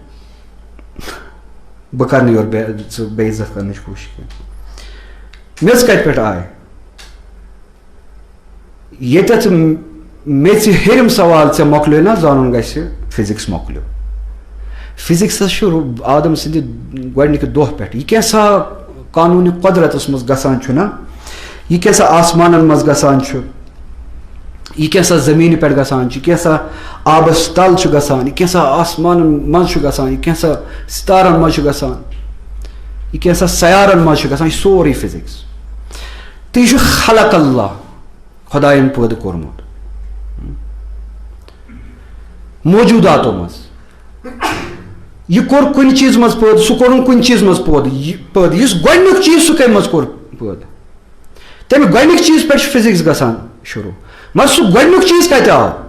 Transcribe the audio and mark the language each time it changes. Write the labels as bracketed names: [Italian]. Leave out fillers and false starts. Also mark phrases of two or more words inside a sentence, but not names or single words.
[Kashmiri] بہٕ کرٕ نہٕ یورٕ ژٕ بے عزت کرنٕچ کوٗشش کینٛہہ میٚژ کتہِ پٮ۪ٹھ آے ییٚتٮ۪تھ میٚژِ ہیٚرِم سوال ژےٚ مۄکلیو نہ زانُن گژھِ فزکس مۄکلیو فزکسس چھُ آدم سٕنٛدِ گۄڈنِکہِ دۄہ پٮ۪ٹھ یہِ کیٛاہ سا قانوٗنہِ قۄدرتس منٛز گژھان چھُنہ یہِ کیٛاہ سا آسمانن منٛز گژھان چھُ یہ کیسا زمین پہ گژھان یہ کیسا آبس تل گژھان یہ کیسا آسمان مز گژھان یہ کیسا ستارن مز گژھان یہ کیسا سیارن مز گژھان یہ سورے فزکس تو یہ [Arabic] خلق اللہ [Kashmiri] خدایَن پٲدٕ کوٚرمُت موجوداتو مز یہ کوٚر کُنہِ چیٖز منٛز پٲدٕ سُہ کوٚرُن کُنہِ چیٖز منٛز پٲدٕ یُس گۄڈنیُک چیٖز سُہ کمہِ منٛز کوٚر پٲدٕ تمہِ گۄڈنِکۍ چیٖز پٮ۪ٹھ چھُ فزکس گژھان شروع مگر سُہ گۄڈنیُک چیٖز کتہِ آو